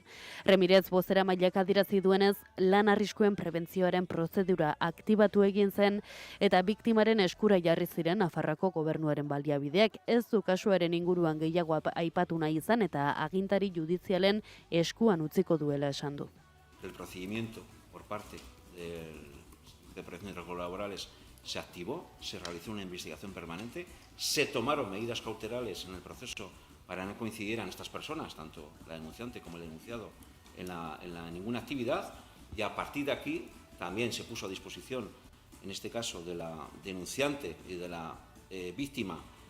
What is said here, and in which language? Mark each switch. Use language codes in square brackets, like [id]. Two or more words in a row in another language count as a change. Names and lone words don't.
[eu] Ramirez bozeramaileak adierazi duenez, lan arriskuen prebentzioaren prozedura aktibatu egin zen eta biktimaren eskura jarri ziren Nafarroako gobernuaren baliabideak, ez du kasuaren inguruan gehiago aipatu nahi izan eta agintari judizialen eskuan utziko duela esan du. [es] El procedimiento por parte de protección laborales se activó, se realizó una investigación permanente, se tomaron medidas cautelares en el proceso para no coincidieran estas personas, tanto la denunciante como el denunciado, en ninguna actividad, y a partir de aquí también se puso a disposición, en este caso de la denunciante y de la víctima,